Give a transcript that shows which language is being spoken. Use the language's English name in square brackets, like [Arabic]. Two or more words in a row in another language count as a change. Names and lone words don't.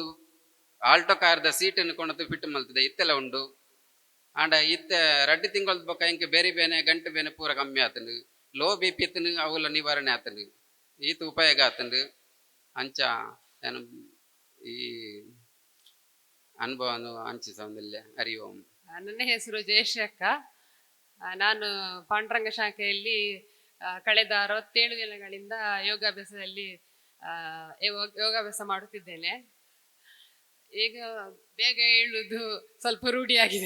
[Tulu] ಆಲ್ಟೋ ಕಾರ್ದ ಸೀಟ್ ಕೊಂಡದು ಫಿಟ್ ಮಲ್ತದೆ ಇತ್ತೆಲ್ಲ ಉಂಡು. ಆಂಡ ಇತ್ತೆ 2 ತಿಂಗಳದ ಬೊಕ್ಕ ಇಂಕ ಬೇರೆ ಬೇನೆ ಗಂಟು ಬೇನೆ ಪೂರ ಕಮ್ಮಿ ಆತಂಡು. ಲೋ ಬಿ ಪಿ ಇತ್ತನು ಅವುಲ ನಿವಾರಣೆ ಆತಂಡು. ಈತ ಉಪಯೋಗ ಆತಂಡು. ಅಂಚ ಏನು ಈ ಅನುಭವನು ಹಂಚಿ ಸಂದಿಲ್ಲ. [Kannada] ಹರಿ ಓಂ. ನನ್ನ ಹೆಸರು ಜಯಶ್ರೀ. ನಾನು ಪಾಂಡುರಂಗ ಶಾಖೆಯಲ್ಲಿ ಕಳೆದ 67 ದಿನಗಳಿಂದ ಯೋಗಾಭ್ಯಾಸದಲ್ಲಿ ಯೋಗಾಭ್ಯಾಸ ಮಾಡುತ್ತಿದ್ದೇನೆ. ಈಗ ಬೇಗ ಏಳುದು ಸ್ವಲ್ಪ ರೂಢಿಯಾಗಿದೆ.